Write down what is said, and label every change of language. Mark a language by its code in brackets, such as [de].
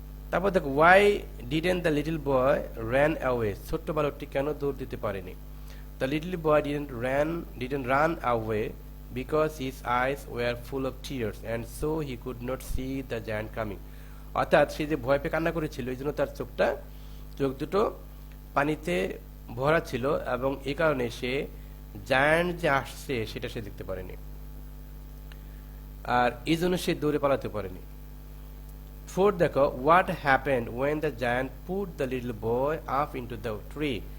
[bn] তারপর দেখো, [en] why didn't the little boy ran away, [bn] ছোট্ট বালকটি কেন দৌড় দিতে পারেনি? [en] The little boy didn't run away because his eyes were full of tears and so he could not see the giant coming. [bn] অর্থাৎ সে যে ভয় পেয়ে কান্না করেছিল এই জন্য তার চোখ দুটো পানিতে ভরা ছিল এবং এই কারণে সে জায়ান্ট যে আসছে সেটা সে দেখতে পারেনি, আর এই জন্য সে দৌড়ে পালাতে পারেনি। ফোর্থ দেখো, [en] What happened when the giant put the little boy up into the tree.